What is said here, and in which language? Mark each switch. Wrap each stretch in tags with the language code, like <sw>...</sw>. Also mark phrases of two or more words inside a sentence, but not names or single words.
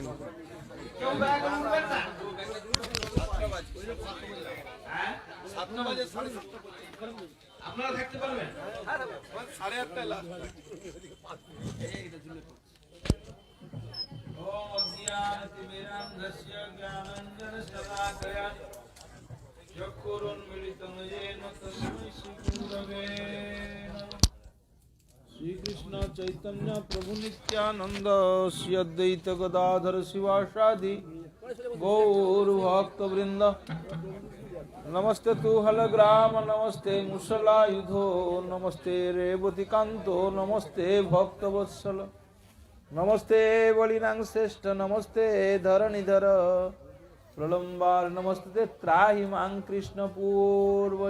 <bn>কেউ ব্যাগ উঠবেন না। 7টা বাজে 7:30 আপনারা থাকতে পারবেন? 8:30 লাস্ট।</bn> <sa>ওম অজ্ঞানতিমিরান্ধস্য জ্ঞানাঞ্জনশলাকয়া চক্ষুরুন্মিলিতং येन তস্मै শ্রীগুরবে নমঃ। শ্রীকৃষ্ণ চৈতন্য প্রভু নিত্যানন্দ শ্রী অদ্বৈত গদাধর শিবাসাদি গৌর ভক্তবৃন্দ। নমস্তে তু হলগ্রাম, নমস্তে মুসলাयुधो, নমস্তে রেবতীকান্ত, নমস্তে ভক্তবৎসল, নমস্তে বলিনাং শ্রেষ্ঠ, নমস্তে ধরণীধর প্রলম্বার, নমস্তে ত্রাহি মাং কৃষ্ণ পূর্বজ।</sa>